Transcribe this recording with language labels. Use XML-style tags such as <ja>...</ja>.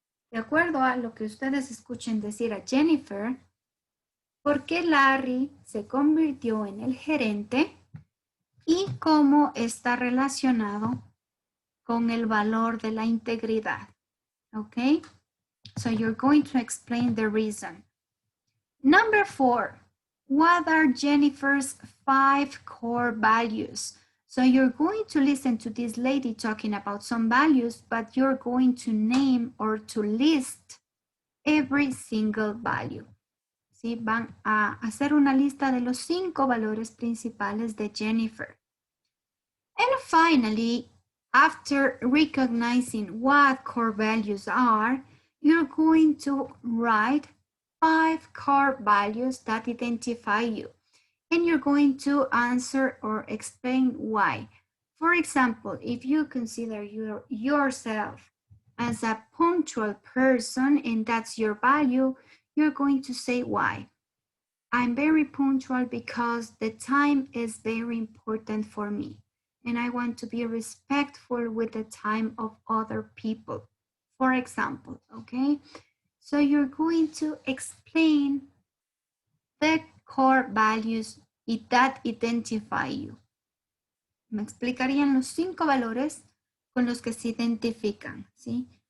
<es>De acuerdo a lo que ustedes escuchen decir a Jennifer, ¿por qué Larry se convirtió en el gerente y cómo está relacionado con el valor de la integridad?</es> <en>Okay, so you're going to explain the reason. Number 4, what are Jennifer's 5 core values? So you're going to listen to this lady talking about some values, but you're going to name or to list every single value.</en> <es>¿Sí? Van a hacer una lista de los 5 valores principales de Jennifer.</es> <en>And finally, after recognizing what core values are, you're going to write 5 core values that identify you. And you're going to answer or explain why. For example, if you consider yourself as a punctual person and that's your value, you're going to say why. I'm very punctual because the time is very important for me. And I want to be respectful with the time of other people, for example, okay? So you're going to explain the core values that identify you.</en> <es>Me explicarían los 5 valores con los que se identifican, ¿sí?</es>